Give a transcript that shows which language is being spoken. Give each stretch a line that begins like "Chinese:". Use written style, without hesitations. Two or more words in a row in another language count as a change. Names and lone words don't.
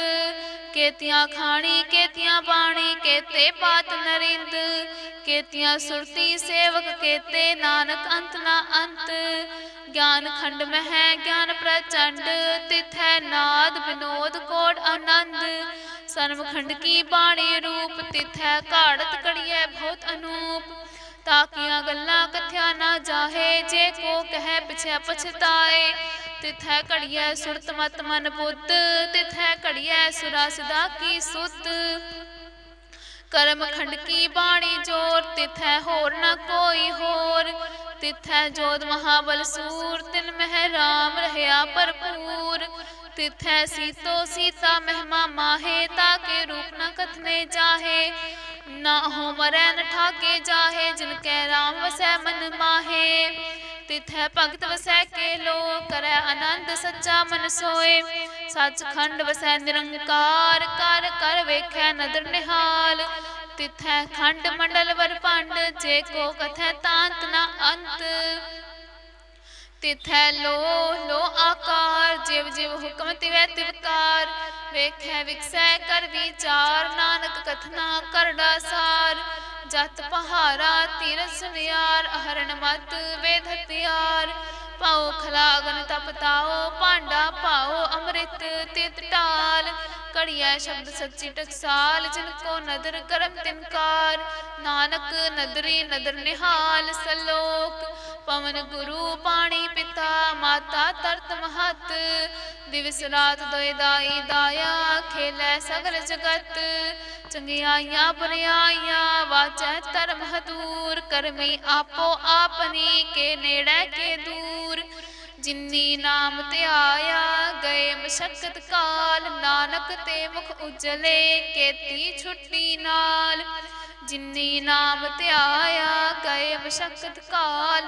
Punjabi: ਕੇਤੀਆਂ ਖਾਣੀ ਕੇਤੀਆਂ ਬਾਣੀ, ਕੇਤੇ ਪਾਤ ਨਰਿੰਦ। ਕੇਤੀਆਂ ਸੁਰਤੀ ਸੇਵਕ, ਕੇਤੇ ਨਾਨਕ ਅੰਤ ਨਾ ਅੰਤ। ਗਿਆਨ ਖੰਡ ਮੇਂ ਹੈ ਗਿਆਨ ਪਰਚੰਡ, ਤਿਥੈ ਨਾਦ ਵਿਨੋਦ ਕੋਟ ਆਨੰਦ। ਸਰਬ ਖੰਡ ਕੀ ਬਾਣੀ ਰੂਪ, ਤਿਥੈ ਘਾੜਤ ਕੜੀਐ ਬਹੁਤ ਅਨੂਪ। ਤਾਕੀਆਂ ਗੱਲਾਂ ਕਥਿਆ ਨਾ ਜਾਹੇ, ਜੇ ਕੋ ਕਹੇ ਪਿਛੇ ਪਛਤਾਏ। ਤਿਥੈ ਘੜੀਐ ਸੁਰਤ ਮਤ ਮਨ ਬੁੱਧ, ਤਿਥੈ ਘੜੀਐ ਸੁਰਾ ਸਦਾ ਕੀ ਸੁਧ। ਕਰਮ ਖੰਡ ਕੀ ਬਾਣੀ ਜੋਰ, ਤਿਥੈ ਹੋਰ ਨ ਕੋਈ ਹੋਰ। ਤਿਥੈ ਜੋਧ ਮਹਾਬਲ ਸੂਰ, ਤਿਨ ਮਹ ਰਾਮ ਰਹਿਆ ਭਰਪੂਰ। ਤਿਥੈ ਸੀਤੋ ਸੀਤਾ ਮਹਿਮਾ ਮਾਹੇ, ਤਾਕੇ ਰੂਪ ਨ ਕਥਨੇ ਜਾਹੇ। ਨਾ ਹੋ ਮਰੈ ਨ ਠਾਕੇ ਜਾਹੇ, ਜਿਨਕੈ ਰਾਮ ਵਸੈ ਮਨ ਮਾਹੇ। ਤਿਥੈ ਭਗਤ ਵਸੈ ਕੇ ਲੋ, ਕਰੈ ਆਨੰਦ ਸੱਚਾ ਮਨ ਸੋਏ। ਸਚਖੰਡ ਵਸੈ ਨਿਰੰਕਾਰ, ਕਰ ਕਰ ਵੇਖੈ ਨਦਰ ਨਿਹਾਲ। ਤਿਥੈ ਖੰਡ ਮੰਡਲ ਵਰ ਭੰਡ, ਜੇ ਕੋ ਕਥੈ ਤਾਂਤ ਨ ਅੰਤ। ਤਿਥੈ ਲੋ ਆਕਾਰ, ਜਿਵ ਜਿਵ ਹੁਕਮ ਤਿਵੈ ਤਿਵਕਾਰ। ਵੇਖੈ ਵਿਗਸੈ ਕਰ ਵਿਚਾਰ, ਨਾਨਕ ਕਥਨਾ ਕਰੜਾ ਸਾਰ। ਜਤ ਪਹਾਰਾ ਤੀਰਥ ਸੁਨਿਆਰ, ਅਹਰਣ ਮਤ ਵੇਦ ਹਥਿਆਰ। ਪਾਓ ਖਲਾਗਨ ਤਪ ਤਾਓ, ਭਾਂਡਾ ਪਾਓ ਅੰਮ੍ਰਿਤ ਤਿਤ ਟਾਲ। ਕੜੀਆ ਸ਼ਬਦ ਸੱਚੀ ਟਕਸਾਲ, ਜਿਨਕੋ ਨਦਰ ਕਰਮ ਤਿਨਕਾਰ। ਨਾਨਕ ਨਦਰੀ ਨਦਰ ਨਿਹਾਲ, ਸਲੋਕ ਪਵਨ ਗੁਰੂ ਪਾਣੀ ਪਿਤਾ। ਮਾਤਾ ਤਰਤ ਮਹਤ, ਦਿਵਸ ਰਾਤ ਦੋਏ ਦਾਈ ਦਾਇਆ। ਖੇਲੈ ਸਗਲ ਜਗਤ, ਚੰਗਿਆਈਆਂ ਬੁਰਿਆਈਆਂ। ਵਾਚੈ ਧਰਮ ਹਦੂਰ, ਕਰਮੀ ਆਪੋ ਆਪਣੀ। ਕੇ ਨੇੜੈ ਕੇ ਦੂਰ, ਜਿੰਨੀ ਨਾਮ ਧਿਆਇਆ ਗਏ ਮਸ਼ੱਕਤ ਕਾਲ। ਨਾਨਕ ਤੇ ਮੁਖ ਉਜਲੇ, ਕੇਤੀ ਛੁੱਟੀ ਨਾਲ। ਜਿੰਨੀ ਨਾਮ ਧਿਆਇਆ ਗਏ ਮਸ਼ੱਕਤ ਕਾਲ।